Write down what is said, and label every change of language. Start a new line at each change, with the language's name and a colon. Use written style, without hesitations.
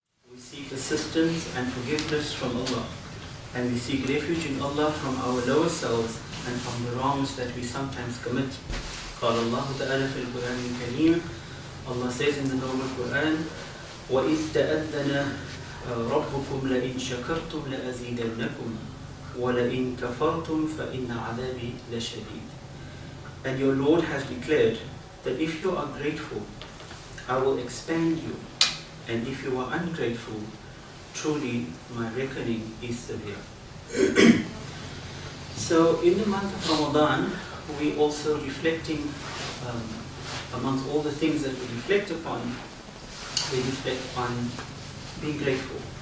English: We seek assistance and forgiveness from Allah, and we seek refuge in Allah from our lower selves and from the wrongs that we sometimes commit.
Arabic: قال الله تعالى في القرآن الكريم,
English: Allah says in the Noble Quran,
Arabic: وَإِذْ تَأَذَّنَ رَبُّكُمْ لَإِنْ شَكَرْتُمْ لَأَزِيدَنَّكُمْ وَلَإِنْ كَفَرْتُمْ فَإِنَّ عَذَابِي لَشَدِيدٌ.
English: And your Lord has declared that if you are grateful, I will expand you, and if you are ungrateful, truly my reckoning is severe. So in the month of Ramadan, we also reflecting, amongst all the things that we reflect upon, we reflect on being grateful.